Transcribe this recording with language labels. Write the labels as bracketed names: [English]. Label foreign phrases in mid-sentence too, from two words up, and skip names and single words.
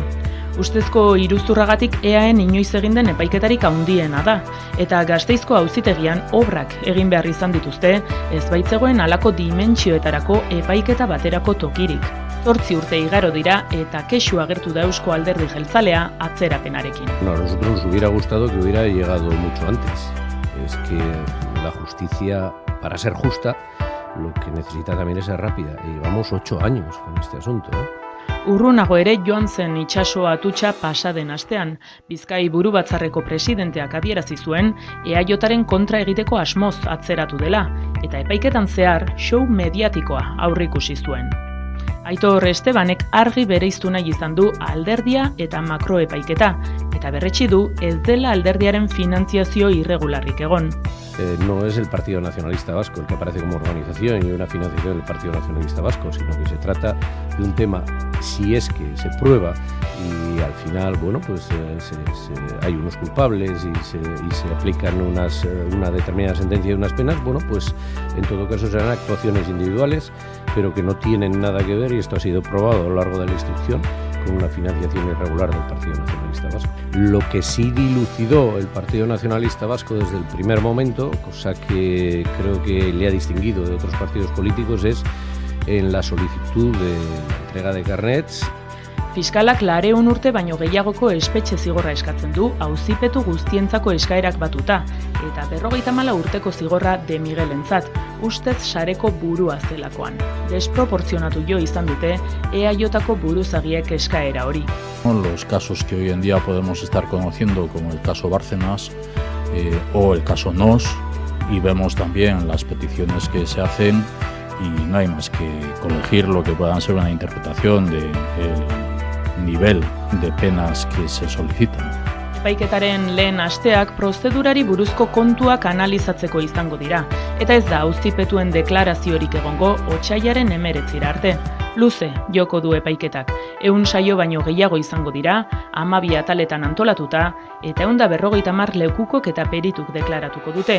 [Basque] Ustezko iruzurragatik EAen inoiz egin den epaiketarik handiena da, eta Gasteizko auzitegian obrak egin behar izan dituzte, ez baitzegoen halako dimentsioetarako epaiketa baterako tokirik. 8 urte igaro dira eta kexu agertu da Eusko Alderdi Jeltzalea atzerapenarekin. [Spanish] No, a nosotros nos hubiera gustado que hubiera llegado mucho antes. Es que la justicia, para ser justa, lo que necesita también es ser rápida. Y llevamos 8 años con este asunto, [Basque] Urrunago ere joan zen itsaso atutxa pasaden astean, Bizkai Burubatzarreko presidenteak adierazi zuen EAJaren kontra egiteko asmoz atzeratu dela, eta epaiketan zehar show mediatikoa aurreikusi zuen. Aitor Estebanek argi bereiztu nahi izan du alderdia eta makroepaiketa, eta berretsi du ez dela alderdiaren finantziazio irregularrik egon. [Spanish] No es el Partido Nacionalista Vasco el que aparece como organización y una financiación del Partido Nacionalista Vasco, sino que se trata de un tema, si es que se prueba y al final, bueno, pues hay unos culpables y se aplican una determinada sentencia y unas penas, bueno, pues en todo caso serán actuaciones individuales, pero que no tienen nada que ver, y esto ha sido probado a lo largo de la instrucción, con una financiación irregular del Partido Nacionalista Vasco. Lo que sí dilucidó el Partido Nacionalista Vasco desde el primer momento, cosa que creo que le ha distinguido de otros partidos políticos, es en la solicitud de entrega de carnets. [Basque] Fiskalak 200 urte baino gehiagoko espetxe zigorra eskatzen du auzipetu guztientzako eskaerak batuta, eta 54 urteko zigorra De Miguelentzat, ustez sareko burua zelakoan. Desproportzionatu jo izan dute EAJko buruzagiek eskaera hori. [Spanish] Los casos que hoy en día podemos estar conociendo, como el caso Bárcenas o el caso Nos, y vemos también las peticiones que se hacen, y no hay más que corregir lo que puedan ser una interpretación del nivel de penas que se solicitan. [Basque] Epaiketaren lehen asteak prozedurari buruzko kontuak analizatzeko izango dira, eta ez da auzipetuen deklaraziorik egongo otsailaren 19 arte. Luze joko du epaiketak, 100 saio baino gehiago izango dira, 12 ataletan antolatuta, eta 150 lekukok eta perituk deklaratuko dute.